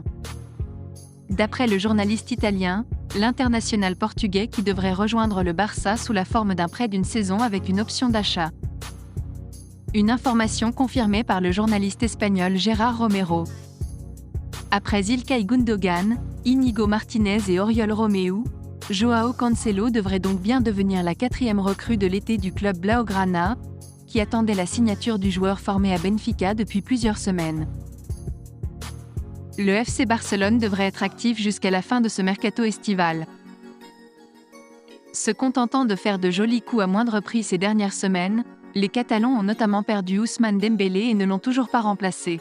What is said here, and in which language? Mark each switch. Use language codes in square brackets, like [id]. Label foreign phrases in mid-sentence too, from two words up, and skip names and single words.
[fr] D'après le journaliste italien, l'international portugais qui devrait rejoindre le Barça sous la forme d'un prêt d'une saison avec une option d'achat. Une information confirmée par le journaliste espagnol Gérard Romero. Après Ilkay Gundogan, Íñigo Martínez et Oriol Romeu, Joao Cancelo devrait donc bien devenir la 4e recrue de l'été du club Blaugrana, qui attendait la signature du joueur formé à Benfica depuis plusieurs semaines. Le FC Barcelone devrait être actif jusqu'à la fin de ce mercato estival. Se contentant de faire de jolis coups à moindre prix ces dernières semaines, les Catalans ont notamment perdu Ousmane Dembélé et ne l'ont toujours pas remplacé.